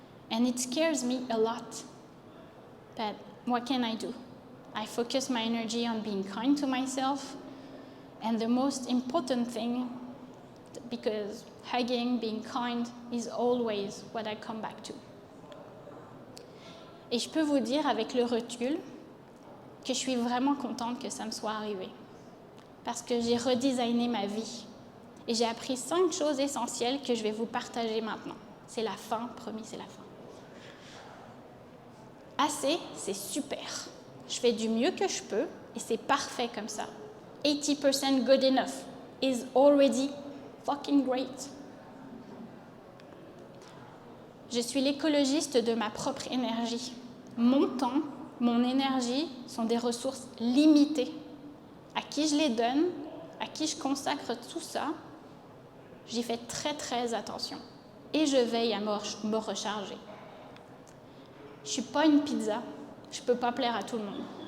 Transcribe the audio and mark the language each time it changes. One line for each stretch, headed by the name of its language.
English: And it scares me a lot. But what can I do? I focus my energy on being kind to myself. And the most important thing, because hugging, being kind, is always what I come back to.
French: Et je peux vous dire avec le recul que je suis vraiment contente que ça me soit arrivé. Parce que j'ai redesigné ma vie. Et j'ai appris 5 choses essentielles que je vais vous partager maintenant. C'est la fin, promis, c'est la fin. Assez, c'est super. Je fais du mieux que je peux et c'est parfait comme ça.
English: 80% good enough is already fucking great.
French: Je suis l'écologiste de ma propre énergie. Mon temps, mon énergie sont des ressources limitées. À qui je les donne, à qui je consacre tout ça, j'y fais très très attention. Et je veille à me recharger. Je ne suis pas une pizza, je ne peux pas plaire à tout le monde.